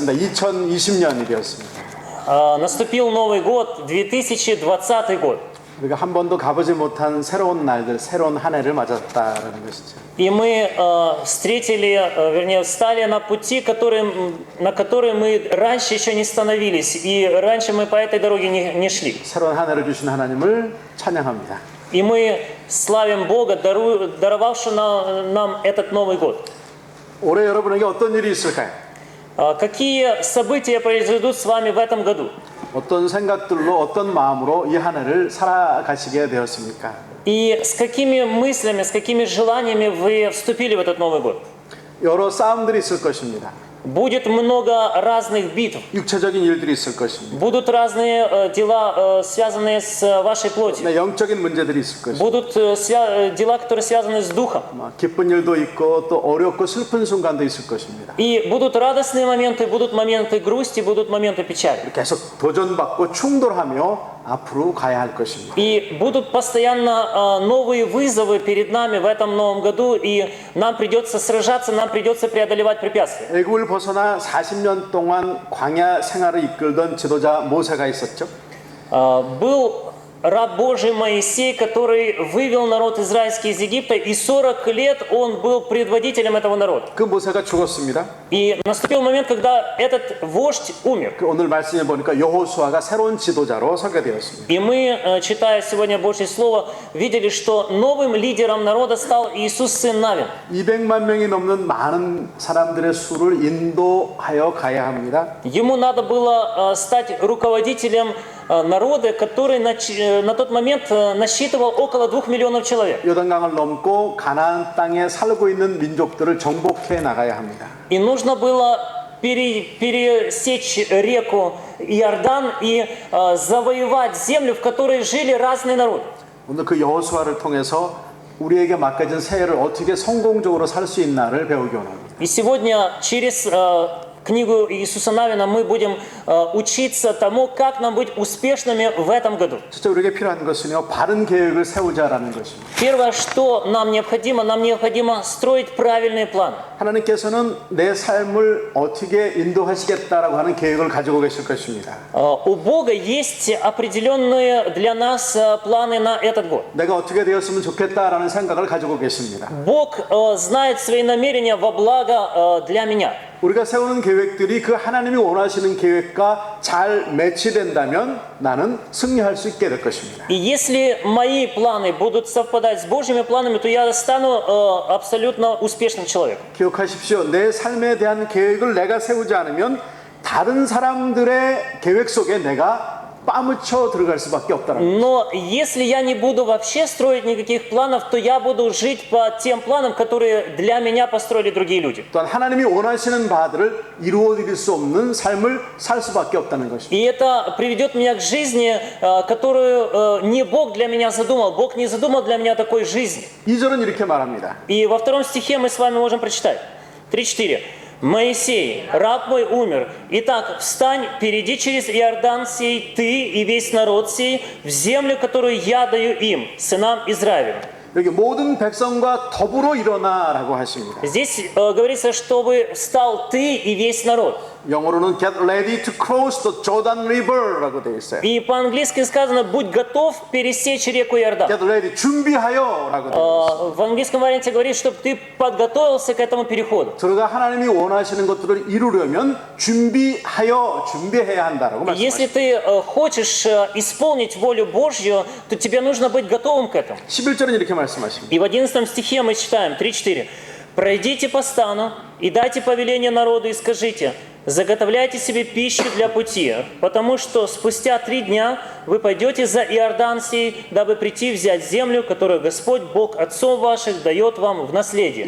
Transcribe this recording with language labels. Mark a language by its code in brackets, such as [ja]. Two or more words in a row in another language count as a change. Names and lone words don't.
[ko] 되었습니다. 2020년이 되었습니다. [ru] Наступил Новый год, 2020 год. [ko] 우리가 한 번도 가보지 못한 새로운 날들, 새로운 한 해를 맞았다라는 것이죠. [ru] И мы встали на пути, на который мы раньше еще не становились, и раньше мы по этой дороге не шли. [ko] 새로운 한 해를 주신 하나님을 찬양합니다. [ru] И мы славим Бога, даровавшего нам этот Новый год. [ko] 올해 여러분에게 어떤 일이 있을까요? [ru] Какие события произойдут с вами в этом году? [ko] 어떤 생각들로 어떤 마음으로 이 한 해를 살아가시게 되었습니까? [ru] И с какими мыслями, с какими желаниями вы вступили в этот Новый год? [ko] 여러 싸움들이 있을 것입니다. [ru] Будет много разных битв. [ko] 육체적인 일들이 있을 것입니다. [ru] Будут разные дела, связанные с вашей плотью. [ko] 네, 영적인 문제들이 있을 것입니다. [ru] Будут дела, которые связаны с духом. [ko] 기쁜 일도 있고 또 어렵고 슬픈 순간도 있을 것입니다. [ru] И будут радостные моменты, будут моменты грусти, будут моменты печали. [ko] 계속 도전받고 충돌하며 앞으로 가야 할 것입니다. [ru] И будут постоянно новые вызовы перед нами в этом новом году, и нам придется сражаться, нам придется преодолевать препятствия. [ko] 애굽을 벗어나 40년 동안 광야 생활을 이끌던 지도자 모세가 있었죠. [ru] Был раб Божий Моисей, который вывел народ израильский из Египта, и 40 лет он был предводителем этого народа. [ko] 그 모세가 죽었습니다. [ru] И наступил момент, когда этот вождь умер. [ko] 오늘 말씀해 보니까 여호수아가 새로운 지도자로 서게 되었습니다. [ru] И мы, читая сегодня Божье Слово, видели, что новым лидером народа стал Иисус, сын Навин. [ko] 200만 명이 넘는 많은 사람들의 수를 인도하여 가야 합니다. [ru] Ему надо было стать руководителем народа, который на тот момент насчитывал около 2 миллионов человек. [ko] 요단강을 넘고 가나안 땅에 살고 있는 민족들을 정복해 나가야 합니다. [ru] И нужно было пересечь реку Иордан и завоевать землю, в которой жили разные народы. [ko] 오늘 그 여호수아를 통해서 우리에게 맡겨진 새해를 어떻게 성공적으로 살 수 있나를 배우기 원합니다. [ru] И сегодня через книгу Иисуса Навина мы будем учиться тому, как нам быть успешными в этом году. [ko] 진짜 우리에게 필요한 것은요, 바른 계획을 세우자라는 것입니다. [ru] Первое, что нам необходимо строить правильные планы. [ko] 하나님께서는 내 삶을 어떻게 인도하시겠다라고 하는 계획을 가지고 계실 것입니다. [ru] У Бога есть определенные для нас планы на этот год. [ko] 내가 어떻게 되었으면 좋겠다라는 생각을 가지고 계십니다. [ru] Бог знает свои намерения во благо для меня. [ko] 우리가 세우는 계획들이 그 하나님이 원하시는 계획과 잘 매치된다면 나는 승리할 수 있게 될 것입니다. [ru] И если мои планы будут совпадать с Божьими планами, то я стану абсолютно успешным человеком. [ko] 기억하십시오. 내 삶에 대한 계획을 내가 세우지 않으면 다른 사람들의 계획 속에 내가 빠무쳐 들어갈 수밖에 없다는 거예요. [ru] Но если я не буду вообще строить никаких планов, то я буду жить по тем планам, которые для меня построили другие люди. [ko] 또한 하나님이 원하시는 바들을 이루어드릴 수 없는 삶을 살 수밖에 없다는 것입니다. [ru] И это приведет меня к жизни, которую не Бог для меня задумал. Бог не задумал для меня такой жизни. [ko] 2절은 이렇게 말합니다. [ru] И во втором стихе мы с вами можем прочитать. 3-4. «Моисей, раб мой, умер. Итак, встань, перейди через Иордан сей, ты и весь народ сей, в землю, которую я даю им, сынам Израилевым». [ko] 여기 모든 백성과 더불어 일어나라고 하십니다. [ru] Здесь говорится, чтобы встал ты и весь народ. [ko] 영어로는 [en] get ready to cross the Jordan River [ko] 라고 되어 있어요. [ru] И по-английски сказано, будь готов пересечь реку Иордан. [en] get ready [ko] 준비하여라고 되어 있어요. [ru] В английском варианте говорит, чтобы ты подготовился к этому переходу. [ko] 저희가 하나님이 원하시는 것들을 이루려면 준비해야 한다라고 [ru] Если [ko] 말씀하십니다. [ru] ты хочешь исполнить волю Божью, то тебе нужно быть готовым к этому. [ko] 11절은 이렇게 말씀하십니다. [ru] И в 11 стихе мы читаем 3-4. «Пройдите по стану и дайте повеление народу и скажите, заготовляйте себе пищу для пути, потому что спустя 3 дня вы пойдете за Иордан сей, дабы прийти взять землю, которую Господь Бог отцов ваших дает вам в наследие».